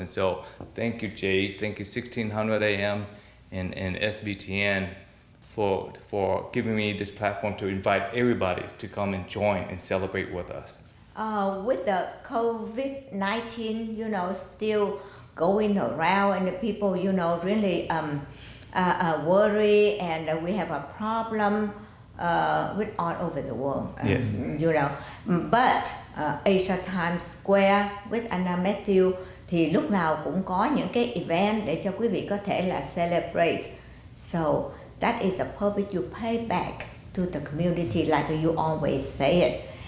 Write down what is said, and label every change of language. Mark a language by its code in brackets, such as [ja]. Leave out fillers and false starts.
[en] And so thank you, Jay. Thank you, 1600 AM and SBTN for giving me this platform to invite everybody to come and join and celebrate with us. With the COVID-19, you know, still going around, and the people, you know, really worry, and we have a problem with all over the world. Yes. You know, but Asia Times Square with Anna Matthew [vi] thì lúc nào cũng có những cái event để cho quý vị có thể là celebrate. [en] So that is the purpose, you pay back to the community like you always say it.